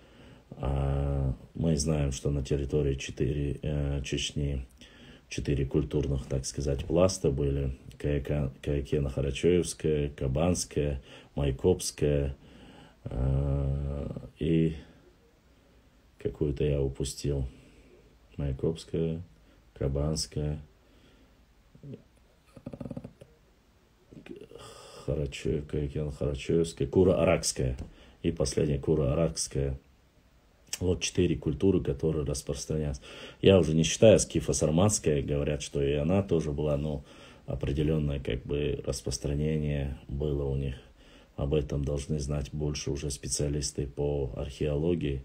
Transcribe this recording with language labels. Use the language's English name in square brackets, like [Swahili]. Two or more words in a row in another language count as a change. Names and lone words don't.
[Russian] мы знаем, что на территории Чечни 4 культурных, так сказать, пласта были: Каякена-Харачоевская, Кабанская, Майкопская и какую-то я упустил. Майкопская, Кабанская, Каякена-Харачоевская, Кура-Аракская и последняя Кура-Аракская. Вот 4 культуры, которые распространяются. Я уже не считаю скифо-сарматская, говорят, что и она тоже была, но определенное как бы распространение было у них. Об этом должны знать больше уже специалисты по археологии.